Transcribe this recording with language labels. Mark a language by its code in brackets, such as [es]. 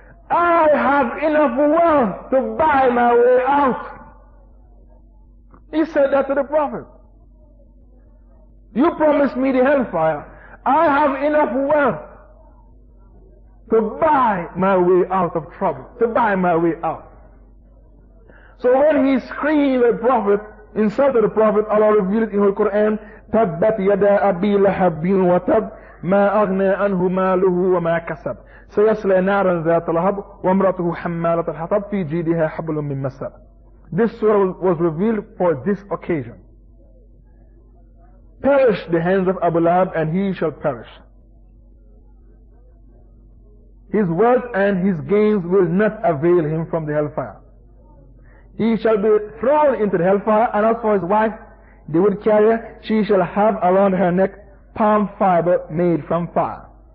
[en] I have enough wealth to buy my way out. He said that to the Prophet. You promised me the hellfire. I have enough wealth to buy my way out of trouble, to buy my way out. So when he screamed at the Prophet, insulted the Prophet, Allah revealed in the Quran, [ar] تَبَّتْ يَدَا أَبِي لَهَبٍ وَتَبْ مَا أَغْنَى عَنْهُ مَالُهُ وَمَا كَسَبْ سَيَصْلَى نَارًا ذَاتَ لَهَبٍ وَامْرَأَتُهُ حَمَّالَةَ الْحَطَبِ فِي جِيدِهَا حَبْلٌ مِّن مَّسَدٍ. [en] This surah was revealed for this occasion. Perish the hands of Abu Lahab, and he shall perish. His wealth and his gains will not avail him from the hellfire. He shall be thrown into the hellfire, and as for his wife, the wood carrier, she shall have around her neck palm fiber made from fire.